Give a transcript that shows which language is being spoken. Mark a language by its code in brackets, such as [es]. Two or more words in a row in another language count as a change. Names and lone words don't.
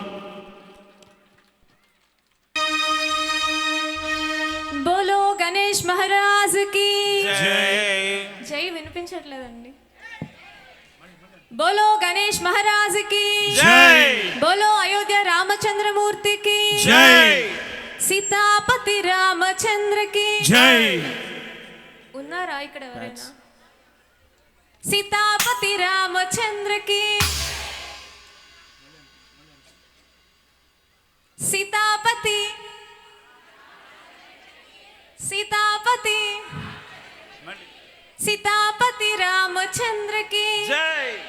[hi] बोलो गणेश महाराज की जय. [te] వినిపించట్లేదండి. [hi] बोलो गणेश महाराज की जय. बोलो अयोध्या रामचंद्रमूर्ति की जय. सीतापति रामचंद्र की जय. [te] ఉన్నారా ఇక్కడ ఎవరైనా? [hi] सीतापति रामचंद्र की सीतापति सीतापति सीतापति रामचंद्र की जय.